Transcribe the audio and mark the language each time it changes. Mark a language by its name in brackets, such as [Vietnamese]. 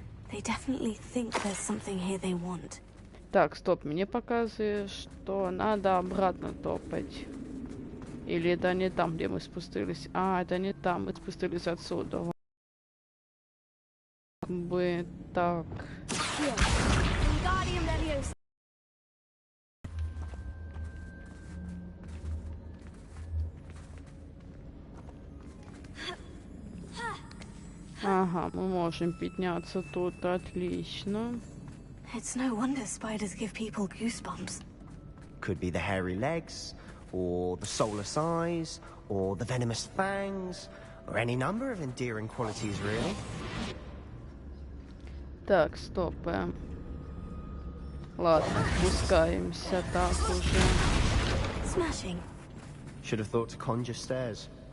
[English] They definitely think there's something here they want. [Russian] Так, стоп, мне показывает, что надо обратно топать. Или это не там, где мы спустились? А, это не там, мы спустились отсюда. Как бы так. Ага, мы можем подняться тут, отлично. [English] It's no wonder spiders give people goosebumps. Could be the hairy legs, or the soulless eyes, or the venomous fangs, or any number of endearing qualities, really. [Russian] Так, стоп. Ладно, спускаемся так уже. [English] Smashing. Should have thought to conjure stairs.